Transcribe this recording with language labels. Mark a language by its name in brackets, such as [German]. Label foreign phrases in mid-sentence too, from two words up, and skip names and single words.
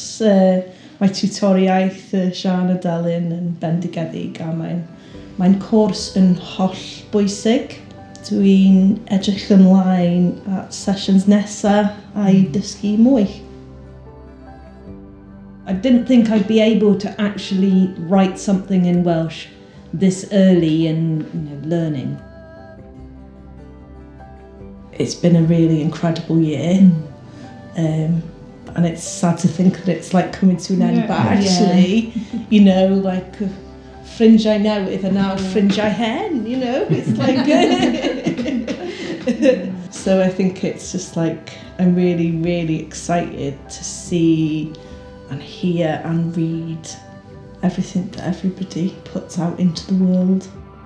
[Welsh] Mae tiwtoriaeth Siân a Delyn yn bendigedig a mae'n cwrs yn holl bwysig. Dwi'n edrych ymlaen at sessions nesa a'i dysgu mwy. [English] I didn't think I'd be able to actually write something in Welsh this early in learning. It's been a really incredible year, and it's sad to think that it's like coming to an end, but actually, like [Welsh] ffrindiau newydd [English] are now [Welsh] ffrindiau hen, [English] it's like so I think it's just like I'm really, really excited to see and hear and read everything that everybody puts out into the world.